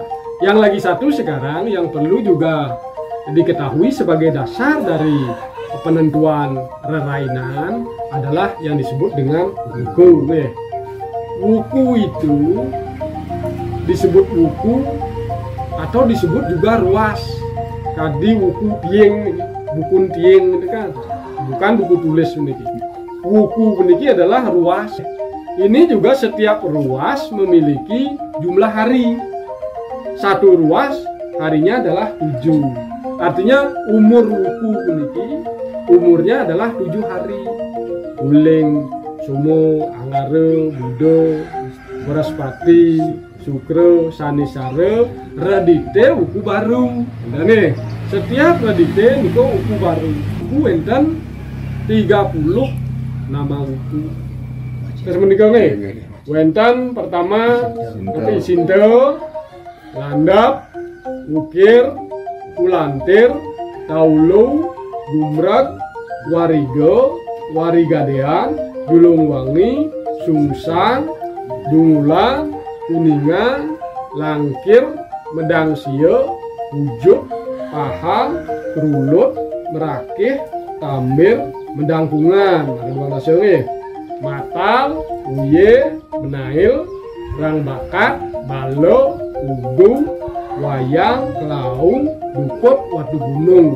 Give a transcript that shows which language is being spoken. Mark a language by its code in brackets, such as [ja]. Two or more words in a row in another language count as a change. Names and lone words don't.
[id] Yang lagi satu sekarang yang perlu juga diketahui sebagai dasar dari penentuan rerainan adalah yang disebut dengan wuku. Wuku itu disebut wuku atau disebut juga ruas. [ban] Kadi wuku tieng, bukun tieng [id] itu kan, bukan buku tulis ini. Wuku ini adalah ruas. Ini juga setiap ruas memiliki jumlah hari. Satu ruas harinya adalah 7. Artinya umur wuku puniki umurnya adalah 7 hari. Uling, Sumo, Angare, Budo, Beraspati, Sukre, Sanisare, Radite wuku baru. Nah nih, setiap Radite niko wuku baru. Wuku enten 30 nama wuku. Terus menikah nih, wenten pertama nanti Sinto, Landap, Ukir, Kulantir, Taulu, Gumrak, Warigo, Warigadean, Julungwangi, Sungsang, Dungulan, Kuningan, Langkir, Medangsio, Ujuk, Pahang, Kerulut, Merakih, Tambir, Mendangkungan, ada dua nasional, Matal, Uye, Menail, Rangbakat, Balo, Ubu, Wayang, Kelaung, Dukut, Watu Gunung.